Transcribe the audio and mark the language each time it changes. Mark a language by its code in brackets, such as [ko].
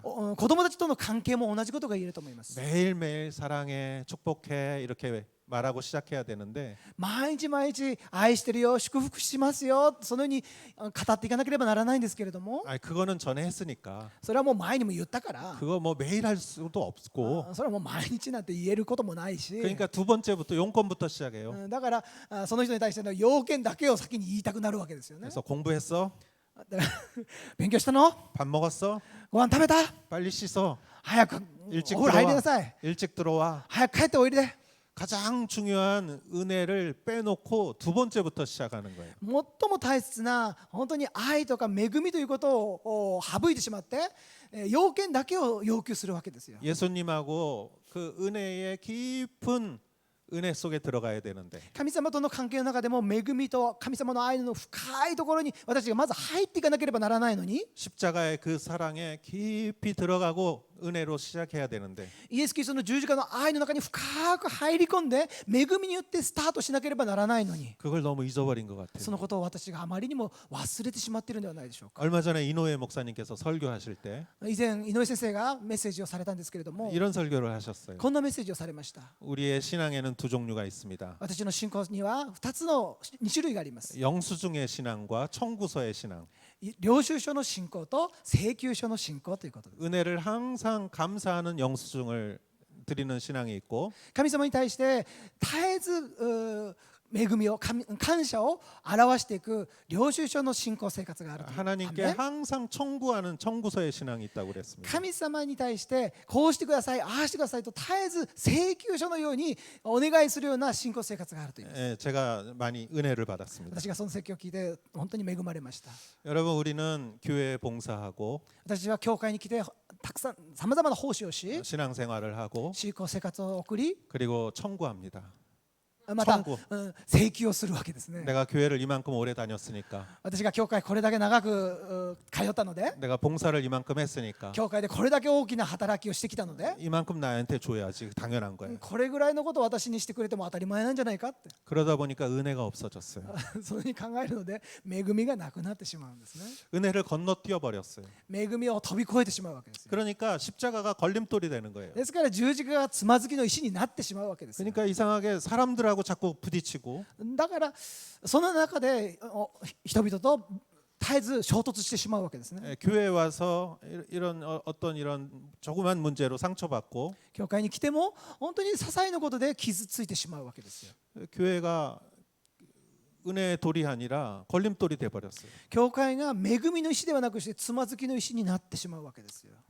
[ja] 子供たちとの関係も同じことが言えると思います。 [ko] 매일매일 사랑해, 축복해 이렇게 말하고 시작해야 되는데 [ja] 毎日毎日愛してるよ、祝福しますよ、そのように語っていかなければならないんですけれども、 [ko] 그거는 전에 했으니까 [ja] それはもう前にも言ったから、 [ko] 그거 뭐 매일 할 수도 없고 [ja] それはもう毎日なんて言えることもないし、 [ko] 그러니까 두 번째부터 용건부터 시작해요. [ja] だからその人に対しての要件だけを先に言いたくなるわけですよね。 [ko] 그래서 공부했어? [ja] だから勉強したの？ [ko] 밥 먹었어? [ja] ご飯食べた？ [ko] 빨리 씻어. [ja] 早く [ko] 일찍 [ja] お風呂入りな [ko] 들어와. [ja] さい。 [ko] 일찍 들어와. [ja] 早く帰っておいで。 [ko] 가장 중요한 은혜를 빼놓고 두 번째부터 시작하는 거예요. [ja] 最も大切な本当に愛とか恵みということを省いてしまって、要件だけを要求するわけですよ。 [ko] 예수님하고 그 은혜의 깊은 은혜 속에 들어가야 되는데 [ja] 神様との関係の中でも恵みと神様の愛の深いところに私がまず入っていかなければならないのに、 [ko] 십자가의 그 사랑에 깊이 들어가고 은혜로 시작해야 되는데 [ja] イエス・キリストの十字架の愛の中に深く入り込んで恵みによってスタートしなければならないのに、 [ko] 그걸 너무 잊어버린 것 [ja] そのことを私があまりにも忘れてしまっているのではないでしょうか。 [ko] 얼마 전에 이노혜 목사님께서 설교하실 때 [ja] 以前井上先生がメッセージをされたんですけれども、 [ko] 이런 설교를 하셨어요. [ja] こんなメッセージをされました。 [ko] 우리의 신앙에는 두 종류가 있습니다. [ja] 私の信仰には2種類があります。 [ko] 영수증의 신앙과 청구서의 신앙. [ja] 領収書の信仰と請求書の信仰ということです。 [ko] 은혜를 항상 감사하는 영수증을 드리는 신앙이 있고 [ja] 神様に対して絶えず恵みを感謝を表していく領収書の信仰生活があるという反 [ko] 하나님께 [ja] 面、 [ko] 항상 청구하는 청구서의 신앙이 있다고 그랬습니다. [ja] 神様に対してこうしてください、ああしてくださいと絶えず請求書のようにお願いするような信仰生活があるといいます。 [ko] 제가 많이 은혜를 받았습니다. [ja] 私がその説教を聞いて本当に恵まれました。 [ko] 여러분 우리는 교회에 봉사하고 [ja] 私は教会に来てたくさんさまざまな奉仕をし、 [ko] 신앙생활을 하고 [ja] 信仰生活を送り、 [ko] 그리고 청구합니다. [ja] また [ko] 청구 [ja] 請求をするわけですね。 [ko] 내가 교회를 이만큼 오래 다녔으니까 [ja] 私が教会これだけ長く通ったので、 [ko] 내가 봉사를 이만큼 했으니까 [ja] 教会でこれだけ大きな働きをしてきたので、 [ko] 이만큼 나한테 줘야지 당연한 거예요. [ja] これぐらいのことを私にしてくれても当たり前なんじゃないかって [ko] 그러다 보니까 은혜가 없어졌어요. [ja] そういうふうに考えるので恵みがなくなってしまうんですね。 [ko] 은혜를 건너뛰어 버렸어요. [ja] 恵みを飛び越えてしまうわけですよ。 [ko] 그러니까 십자가가 걸림돌이 되는 거예요. [ja] ですから十字架がつまずきの石になってしまうわけですよ。 [ko] 그러니까 이상하게 사람들하고 자꾸 부딪히고 [ja] だからその中で人々と絶えず衝突してしまうわけですね。 [ko] 교회에 와서 이런 어떤 이런 조그만 문제로 상처받고 [ja] 教会に来ても本当に些細なことで傷ついてしまうわけですよ。 [ko] 교회가 은혜의 돌이 아니라 걸림돌이 돼 버렸어요. [ja] 教会が恵みの石ではなくしてつまずきの石になってしまうわけですよ。